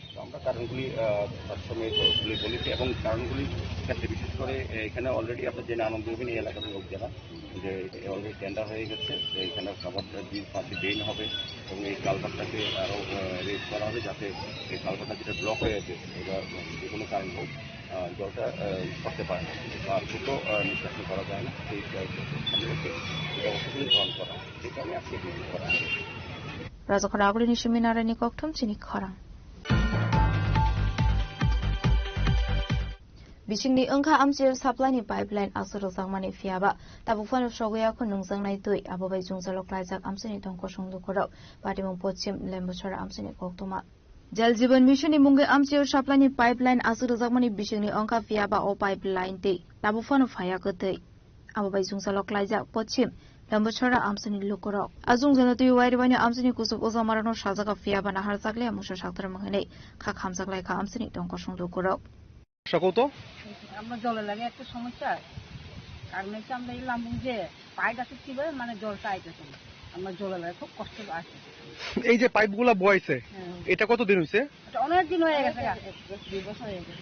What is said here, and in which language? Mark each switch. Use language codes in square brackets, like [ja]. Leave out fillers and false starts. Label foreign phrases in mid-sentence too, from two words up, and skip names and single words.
[bn] তো আমরা কারণগুলি তার সঙ্গে বলেছি এবং কারণগুলির ক্ষেত্রে বিশেষ করে এখানে অলরেডি আপনার জেনে আনন্দ হবেন, এই এলাকার লোক যারা, যে অলরেডি টেন্ডার হয়ে গেছে, যে এখানে খাবারটা 5টি ড্রেন হবে এবং এই কালভারটাকে আরও রেজ করা হবে, যাতে এই কালভারটা যেটা ব্লক হয়ে আছে, এটা যে কোনো কারণ হোক জলটা করতে পারে না, আর দ্রুত নিষ্কাশন করা যায় না, সেই ব্যবস্থাগুলি গ্রহণ করা, সেই কারণে আজকে ভিজিট করা হবে। [trp] Rajakara agulini seminara ni koktum sini khorang. Bisingni engkha amchir supply ni pipeline asuru sangmani fiaba tabufan shogoya ko nungsangnai tui abobai jungsalok laijak amsini tongko songdukoro patimung pochim lembuchara amsini koktuma. Jal Jeevan Mission ni mungai amchir supply ni pipeline asuru sangmani bisingni engkha fiaba o pipeline ti tabufan phaya ko tui abobai jungsalok laijak pochim lembuchara amsini lukoro azung jana tui wairibani amsini kusuk ozamarano sajaka fiaba nahar sakle amusha saktar mangai kha khamsaklai kha amsini tongko songdukoro. সকতো [bn] আমরা জলের লাগে একটা সমস্যা, কারণ হচ্ছে আমরা এই লাম্বু যে পাইপ আছে কিভাবে মানে জলটা আইতেছে না, আমরা জলের লাগে খুব কষ্ট আছে। এই যে পাইপগুলো বয়াইছে এটা কতদিন হয়েছে? এটা অনেক দিন হয়ে গেছে, 2 বছর হয়ে গেছে।